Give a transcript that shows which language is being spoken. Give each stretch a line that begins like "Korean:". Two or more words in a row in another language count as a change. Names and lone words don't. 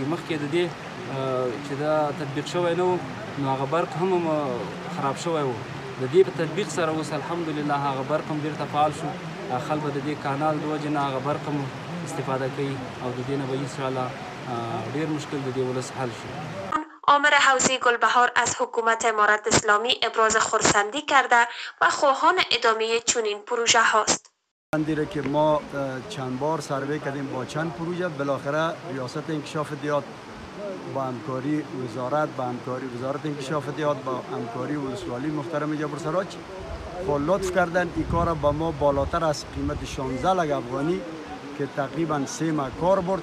Pashto: مخکې د دې چې دا تطبیق شوی نه و نو هغه برق هم خراب شوی و. د دې په تطبیق سره اوس الحمدلله هغه برق هم بیرته فعال شو. خلک به د دې کانال د وجې نه هغه برق هم استفاده کوي او د دې نه به انشاءالله ډېر مشکل د دې ولس حل شي.
Persian: آمر حوزه گلبهار از حکومت امارت اسلامی ابراز خرسندی کرده و خواهان ادامه چنین پروژه هاست. دیره که ما چند بار سروی کردیم با چند پروژه، بالاخره ریاست انکشاف دهات با همکاری وزارت، با همکاری وزارت انکشاف دهات، با همکاری ولسوالی محترم جبل سراج لطف کردن این کار با ما بالاتر از قیمت 16 لک افغانی که تقریبا 3 ماه کار برد.